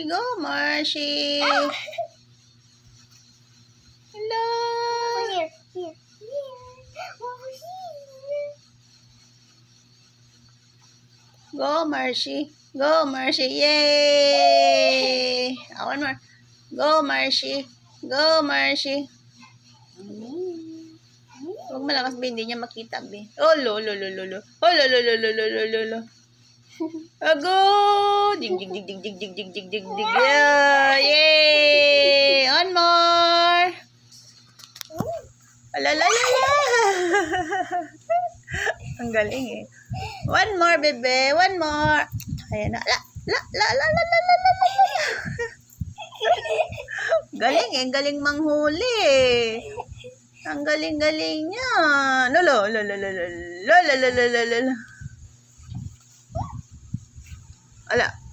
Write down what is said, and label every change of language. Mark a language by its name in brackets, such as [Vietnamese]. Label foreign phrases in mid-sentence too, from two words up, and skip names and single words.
[English] Go, Marcy. Hello. Here. Over here. Go, Marcy. Go, Marcy. Yay! One more. Go, Marcy. Go, [Filipino] Marcy. Huwag malakas, be. Hindi niya makita, [English] be. Oh, lo. Oh, lo. Go! Dig. Yeah, yay! One more. Alalala. [Filipino] Ang galing eh. [English] One more, [Filipino] bebe. [English] One more. [Filipino] Ayan na. La. Galing eh. Galing manghuli eh. Ang galing-galing niya. Lolo. Ala.